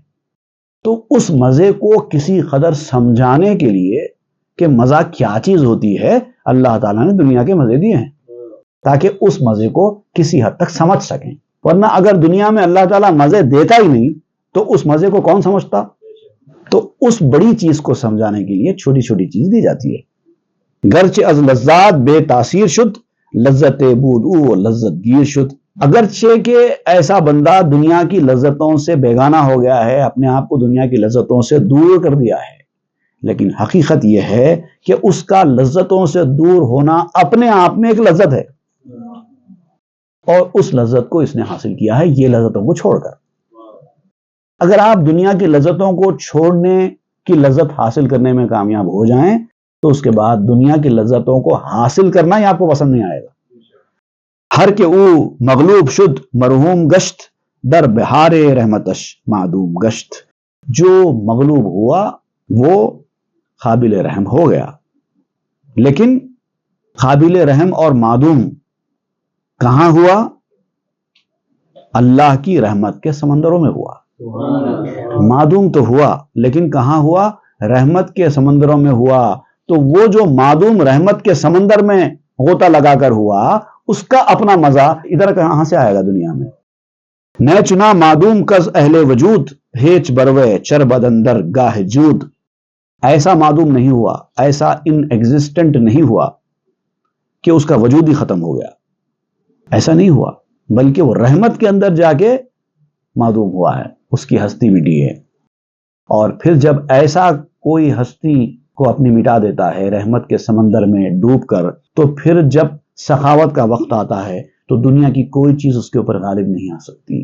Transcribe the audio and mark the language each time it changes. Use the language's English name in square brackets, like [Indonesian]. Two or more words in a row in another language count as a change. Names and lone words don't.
[Urdu] تو اس مزے کو کسی قدر سمجھانے کے لیے کہ مزہ کیا چیز ہوتی ہے، اللہ تعالیٰ نے دنیا کے مزے دیے ہیں تاکہ اس مزے کو کسی حد تک سمجھ سکیں، ورنہ اگر دنیا میں اللہ تعالیٰ مزے دیتا ہی نہیں تو اس مزے کو کون سمجھتا؟ تو اس بڑی چیز کو سمجھانے کے لیے چھوٹی چھوٹی چیز دی جاتی ہے۔ [Persian] گرچہ از لذات بے تاثیر شد، لذت بود او لذت گیر شد۔ [Urdu] اگرچہ کہ ایسا بندہ دنیا کی لذتوں سے بیگانہ ہو گیا ہے، اپنے آپ کو دنیا کی لذتوں سے دور کر دیا ہے، لیکن حقیقت یہ ہے کہ اس کا لذتوں سے دور ہونا اپنے آپ میں ایک لذت ہے، اور اس لذت کو اس نے حاصل کیا ہے یہ لذتوں کو چھوڑ کر۔ اگر آپ دنیا کی لذتوں کو چھوڑنے کی لذت حاصل کرنے میں کامیاب ہو جائیں تو اس کے بعد دنیا کی لذتوں کو حاصل کرنا ہی آپ کو پسند نہیں آئے گا۔ [Persian] ہر کے او مغلوب شد مرحوم گشت، در بہار رحمتش معدوم گشت۔ [Urdu] جو مغلوب ہوا وہ قابل رحم ہو گیا، لیکن قابل رحم اور معدوم کہاں ہوا؟ اللہ کی رحمت کے سمندروں میں ہوا۔ معدوم تو ہوا لیکن کہاں ہوا؟ رحمت کے سمندروں میں ہوا۔ تو وہ جو معدوم رحمت کے سمندر میں غوطہ لگا کر ہوا، اس کا اپنا مزہ ادھر کہاں سے آئے گا دنیا میں؟ [Persian] نہ چنا معدوم کز اہل وجود، ہیچ بروے چر بدندر گاہ جود۔ [Urdu] ایسا معدوم نہیں ہوا، ایسا [English] in existent [Urdu] نہیں ہوا کہ اس کا وجود ہی ختم ہو گیا، ایسا نہیں ہوا، بلکہ وہ رحمت کے اندر جا کے معدوم ہوا ہے، اس کی ہستی مٹی ہے۔ اور پھر جب ایسا کوئی ہستی کو اپنی مٹا دیتا ہے رحمت کے سمندر میں ڈوب کر، تو پھر جب سخاوت کا وقت آتا ہے تو دنیا کی کوئی چیز اس کے اوپر غالب نہیں آ سکتی۔